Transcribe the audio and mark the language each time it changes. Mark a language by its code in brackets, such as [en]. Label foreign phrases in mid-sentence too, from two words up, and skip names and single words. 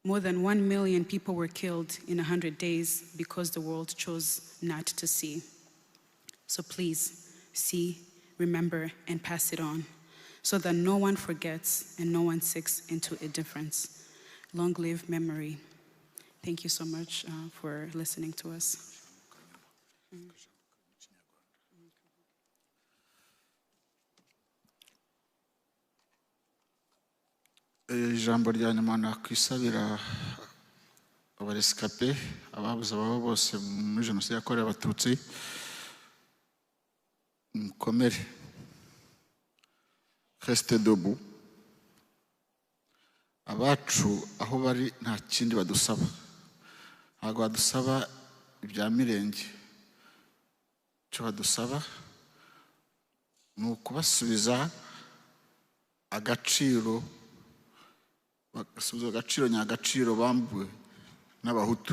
[en] More than 1 million people were killed in 100 days because the world chose not to see. So please, see, remember, and pass it on, so that no one forgets and no one sinks into indifference. Long live memory. Thank you so much for listening to us. [rw] ijambo rya nyuma nakwisabira abaresikape ababuze ababo bose muri jenoside yakorewe abatutsi, mukomere, [fr] reste debout. [rw] Abacu aho bari nta kindi badusaba, ntabwo badusaba ibya mirenge. Icyo badusaba ni ukubasubiza agaciro, bagasubiza agaciro nyagaciro bambuwe n'abahutu.